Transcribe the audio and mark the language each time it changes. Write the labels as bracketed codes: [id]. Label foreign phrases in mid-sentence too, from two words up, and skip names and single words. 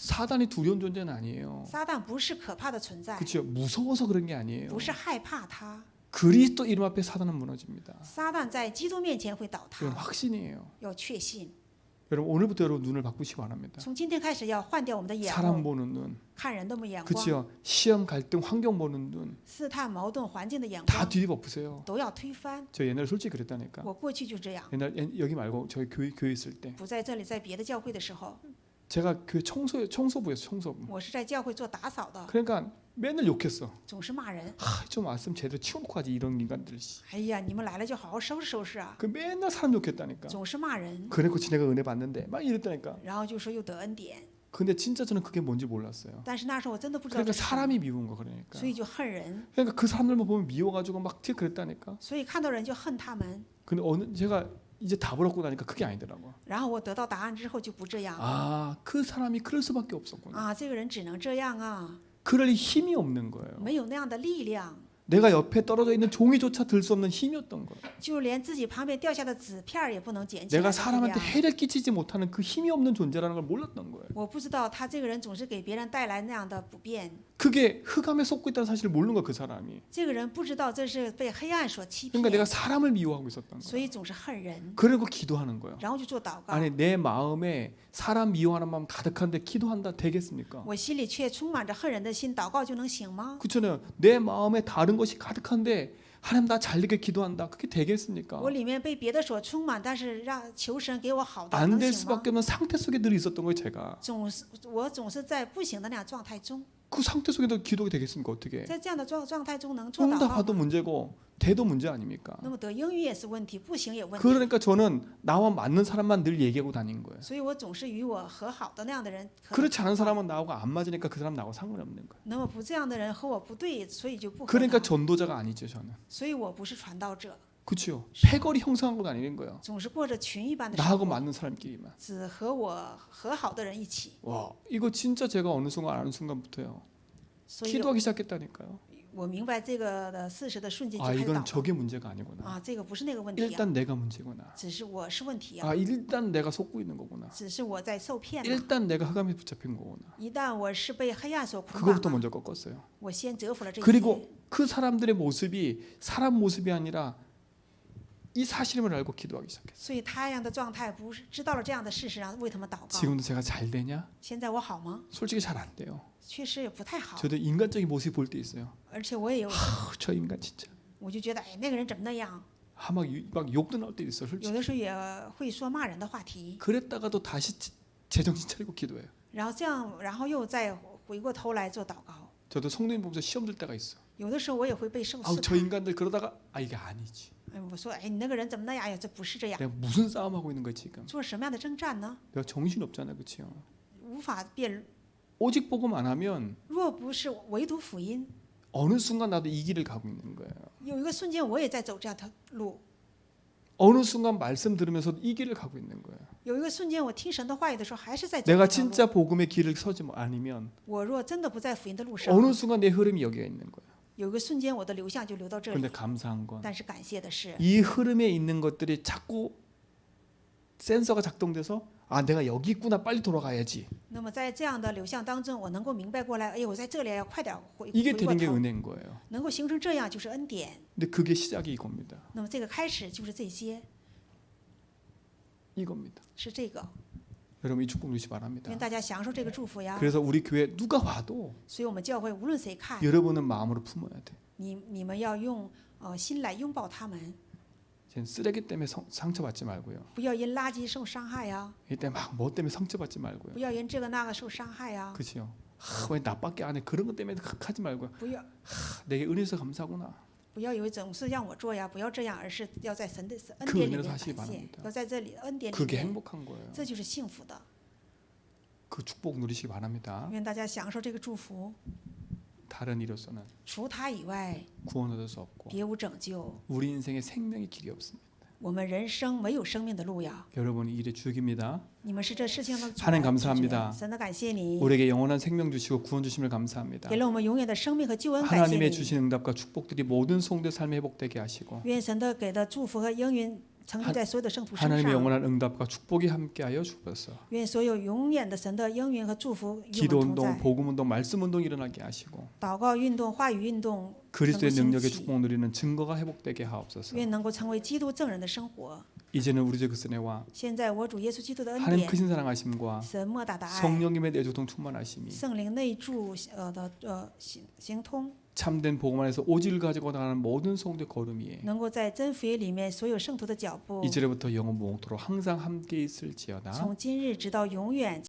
[ko] 사단이 두려운 존재는 아니에요. [zh] 撒旦不是可怕的存在， [ko] 그렇죠. 무서워서 그런 게 아니에요. [zh] 不是害怕他。 [ko] 그리스도 이름 앞에 사단은 무너집니다. [zh] 撒旦在基督面前会倒 [ko] 이건 [zh] 塌， [ko] 확신이에요. [zh] 要确信。 [ko] 여러분 오늘부터 여러분 눈을 바꾸시기 바랍니다. [zh] 从今天开始要换掉我们的眼 [ko] 사람 [zh] 目， [ko] 보는 눈, [zh] 看人的眼光， [ko] 그렇죠. 시험, 갈등, 환경 보는 눈, [zh] 试探、矛盾、环境的眼 [ko] 다 [zh] 光 [ko] 뒤집어보세요. [zh] 都要推翻。 [ko] 저 옛날에 솔직히 그랬다니까. [zh] 我过去就这样， [ko] 옛날 여기 말고 저희 교회 있을 때 [zh] 不在这里，在别的教会的时候， [ko] 제가 교회 청소부였어 청소부. [zh] 我是在教会做打扫的， [ko] 그러니까 맨날 욕했어. [zh] 总是骂人。 [ko] 좀 왔으면 제대로 치워놓고 가지 이런 인간들. 씨. [zh] 哎呀，你们来了就好好收拾收拾啊！ [ko] 그 맨날 사람 욕했다니까. [zh] 总是骂人， [ko] 그래놓고 지네가 은혜 받는데 막 이랬다니까. [zh] 然后就说又得恩典。 [ko] 근데 진짜 저는 그게 뭔지 몰랐어요. [zh] 但是那时候我真的不知道 [ko] 그러니까 [zh] 这是什么， [ko] 사람이 미운 거 그러니까. [zh] 所以就恨人， [ko] 그러니까 그 사람들만 보면 미워가지고 막 튀어 그랬다니까. [zh] 所以看到人就恨他们。 [ko] 근데 제가 이제 답을 얻고 나니까 그게 아니더라고. [zh] 然后我得到答案之后就不这样了 [ko] 아, 그 사람이 그럴 수밖에 없었구나. [zh] 啊，这个人只能这样啊， [ko] 그럴 힘이 없는 거예요. [zh] 没有那样的力量， [ko] 내가 옆에 떨어져 있는 종이조차 들 수 없는 힘이었던 거예요. [zh] 就连自己旁边掉下的纸片儿也不能捡起 [ko] 내가 [zh] 来的力 [ko] 사람한테 [zh] 量。 [ko] 해를 끼치지 못하는 그 힘이 없는 존재라는 걸 몰랐던 거예요. [zh] 我不知道他这个人总是给别人带来那样的不便， [ko] 그게 흑암에 속고 있다는 사실을 모르는 거야 그 사람이. [zh] 这个人不知道这是被黑暗所欺 [ko] 그러니까 내가 [zh] 骗， [ko] 사람을 미워하고 있었던 [zh] 所 [ko] 거야. [zh] 以总是恨人， [ko] 그리고 기도하는 거예요. [zh] 然后就做祷告。 [ko] 아니 내 마음에 사람 미워하는 마음 가득한데 기도한다 되겠습니까? [zh] 我心里却充满着恨人的心，祷告就能行吗？ [ko] 그렇잖아요. 내 마음에 다른 것이 가득한데 하나님 나 잘되게 기도한다. 그게 되겠습니까? [zh] 我里面被别的所充满，但是让求神给我好的， [ko] 안 [zh] 能 [ko] 될 [zh] 行吗？ [ko] 수밖에 없는 상태 속에 늘 있었던 거예요 제가. [zh] 我总是在不行的那样状态中， [ko] 그 상태 속에도 기도가 되겠습니까? 어떻게? [zh] 在这样的状态中能做祷告 [ko] 응답하도 [zh] 吗？ [ko] 문제고 돼도 문제 아닙니까? [zh] 那么得英语也是问题，不行也问题。 [ko] 그러니까 저는 나와 맞는 사람만 늘 얘기하고 다닌 거예요. [zh] 所以我总是与我和好的那样的人和 [ko] 그렇지 않은 사람은 나하고 안 맞으니까 그 사람 나하고 상관이 없는 거예요. [zh] 那么不这样的人和我不对，所以就不和 [ko] 그러니까 [zh] 他。 [ko] 전도자가 아니죠 저는. [zh] 所以我不是传道者， [ko] 그렇죠. 패거리 형성하고 다니는 거예요. [zh] 总是过着群一般的生 [ko] 나하고 [zh] 活， [ko] 맞는 사람끼리만. [zh] 只和我和好的人一起。 [ko] 와 이거 진짜 제가 어느 순간 아는 순간부터요. [zh] 所以 [ko] 기도하기 시작했다니까요. [zh] 我明白这个的事实的瞬间就 아 开始 [ko] 이건 [zh] 祷告 [ko] 저게 문제가 아니구나. [zh] 啊，这个不是那个问题啊， [ko] 일단 내가 문제구나. [zh] 只是我是问题啊， [ko] 아 일단 내가 속고 있는 거구나. [zh] 只是我在受骗呐。 [ko] 일단 내가 흑암에 붙잡힌 거구나. [zh] 一旦我是被黑暗所捆绑 [ko] 그거부터 [zh] 了， [ko] 먼저 꺾었어요. [zh] 我先折服了这些。 [ko] 그리고 그 사람들의 모습이 사람 모습이 아니라 이 사실임을 알고 기도하기 시작했어요. [zh] 所以他样的状态不是知道了这样的事实，然后为他们祷告。 [ko] 지금도 제가 잘 되냐? [zh] 现在我好吗？ [ko] 솔직히 잘 안 돼요. [zh] 确实也不太好， [ko] 저도 인간적인 모습이 볼 때 있어요. [zh] 而且我也有， [ko] 저 인간 진짜. [zh] 我就觉得，哎，那个人怎么那样？ [ko] 막 욕도 나올 때 있어. [zh] 有 [ko] 솔직히. [zh] 的时候也会说骂人的话题， [ko] 그랬다가도 다시 제정신 차리고 기도해요. [zh] 然后这样，然后又再回过头来做祷告。 [ko] 저도 성도님 보면서 시험 들 때가 있어. [zh] 有的时候我也会被受 아우 试 [ko] 저 [zh] 探。 [ko] 인간들 그러다가 아 이게 아니지. [zh] 哎，我说，哎，你那个人怎么那样？哎呀，这不是这样， [ko] 내가 무슨 싸움하고 있는 거야 지금. [zh] 做什么样的征战呢？ [ko] 내가 정신 없잖아, 그렇죠? [zh] 无法辩。 [ko] 오직 복음 안 하면 [zh] 若不是唯独福音， [ko] 어느 순간 나도 이 길을 가고 있는 거예요. [zh] 有一个瞬间我也在走这样的路， [ko] 어느 순간 말씀 들으면서 이 길을 가고 있는 거예요. [zh] 有一个瞬间我听神的话语的时候，还是在走 [ko] 내가 [zh] 这条路。 [ko] 진짜 복음의 길을 서지 아니면 [zh] 我若真的不在福音的路上， [ko] 어느 순간 내 흐름이 여기에 있는 거예요. [zh] 有一个瞬间我的流向就流到这 [ko] 그런데 [zh] 里。 [ko] 감사한 건 [zh] 但是感谢的是， [ko] 이 흐름에 있는 것들이 자꾸 센서가 작동돼서 아 내가 여기 있구나 빨리 돌아가야지. [zh] 那么在这样的流向当中，我能够明白过来，哎，我在这里要快点回 [ko] 이게 [zh] 回过 [ko] 되는 게 [zh] 头， [ko] 은혜인 거예요. [zh] 能够形成这样就是恩典。 [ko] 근데 그게 시작이 이겁니다. [zh] 那么这个开始就是这些， [ko] 이겁니다. [zh] 是这个， [ko] 여러분 이 축복 누리시 바랍니다. [zh] 愿大家享受这个祝福呀。 [ko] 그래서 우리 교회 누가 와도 [zh] 所以我们教会无论谁看， [ko] 여러분은 마음으로 품어야 돼. [zh] 你们要用心来拥抱他们， [ko] 이제 쓰레기 때문에 상처받지 말고요. [zh] 不要因垃圾受伤害呀， [ko] 이때 막 뭐 때문에 상처받지 말고요. [zh] 不要因这个那个受伤害呀， [ko] 그렇죠. 왜 나밖에 안 해? 그런 것 때문에 하지 말고요. [zh] 不要 [ko] 내게 은혜에서 감사구나. [zh] 不要以为总是让我做呀，不要这样，而是要在神的恩 [ko] 그 [zh] 典里 [ko] 은혜로 [zh] 面 [ko] 사시기 [zh] 感谢， [ko] 바랍니다. [zh] 要在这里恩典里 [ko] 그게 [zh] 面， [ko] 행복한 거예요. [zh] 这就是幸福的。 [ko] 그 축복 누리시기 바랍니다. [zh] 愿大家享受这个祝福。 [ko] 다른 이로서는 [zh] 除他以外， [ko] 구원 얻을 수 없고 [zh] 别无拯救。 [ko] 우리 인생에 생명의 길이 없습니다. [zh] 我们人生没有生命的路呀， [ko] 여러분이 일의 주역입니다. [zh] 你们是这事情的主 [ko] 하나님 [zh] 人 [ko] 감사합니다. [zh] 神的感谢你， [ko] 우리에게 영원한 생명 주시고 구원 주심을 감사합니다. [zh] 给了我们永远的生命和救恩，感谢 [ko] 하나님의 [zh] 你。 [ko] 주신 응답과 축복들이 모든 성도의 삶에 회복되게 하시고 [zh] 愿神的给的祝福和应允成就在所有的圣徒身 [ko] 하나님의 [zh] 上。 [ko] 영원한 응답과 축복이 함께하여 주옵소서. [zh] 愿所有永远的神的应允和祝福与 [ko] 기도 [zh] 我们同 [ko] 운동, [zh] 在。 [ko] 복음 운동, 말씀 운동 일어나게 하시고 [zh] 祷告运动、话语运动， [ko] 그리스도의 [zh] 能够兴 [ko] 능력의 [zh] 起 [ko] 축복 누리는 증거가 회복되게 하옵소서. [zh] 愿能够成为基督证人的生活。 [ko] 이제는 우리 주 그리스도와 [zh] 现在我主耶稣基督的恩 [ko] 하나님 [zh] 典、 [ko] 크신 사랑하심과 [zh] 神莫大的爱、 [ko] 성령님의 내조동 충만하심이 [zh] 圣灵内住行通， [ko] 참된 복음 안에서 오직을 가지고 나가는 모든 성도의 걸음이에 [zh] 能够在真福音里面所有圣徒的脚步， [ko] 이제부터 영원 무궁토록 항상 함께 있을지어다. [zh] 从今日直到永远